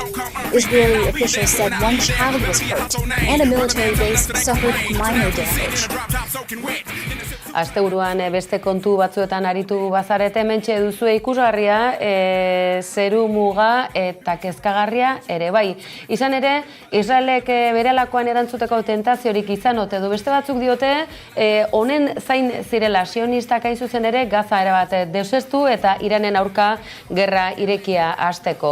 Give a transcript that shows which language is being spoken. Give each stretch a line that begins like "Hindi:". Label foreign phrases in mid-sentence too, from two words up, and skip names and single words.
English: Israeli officials said one child was hurt, and a military base suffered minor damage.
Basque: Asteburuan beste kontu batzuetan aritu bazarete, hementxe duzue ikusgarria, zeru muga eta kezkagarria ere bai. Izan ere, Israelek berelakoan erantzuteko tentaziorik izan ote du. Beste batzuk diote, honen zain zirela sionistak hain zuzen ere Gaza erabat deuseztu eta Iranen aurka gerra irekia hasteko.